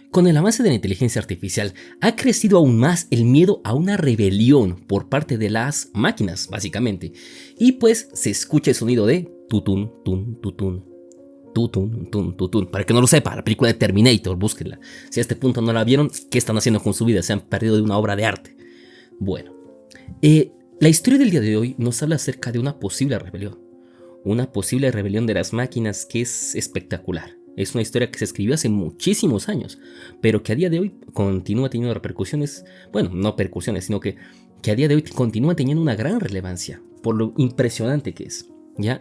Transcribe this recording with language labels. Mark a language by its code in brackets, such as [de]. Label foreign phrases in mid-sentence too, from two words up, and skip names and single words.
[es] Con el avance de la inteligencia artificial, ha crecido aún más el miedo a una rebelión por parte de las máquinas, básicamente. Y pues se escucha el sonido de tutun, tun, tutun, tutun, tun, tutun. Para que no lo sepa, la película de Terminator, búsquenla. Si a este punto no la vieron, ¿qué están haciendo con su vida? Se han perdido de una obra de arte. Bueno, la historia del día de hoy nos habla acerca de una posible rebelión. Una posible rebelión de las máquinas que es espectacular. Es una historia que se escribió hace muchísimos años, pero que a día de hoy continúa teniendo repercusiones, bueno, no repercusiones, sino que a día de hoy continúa teniendo una gran relevancia, por lo impresionante que es, ¿ya?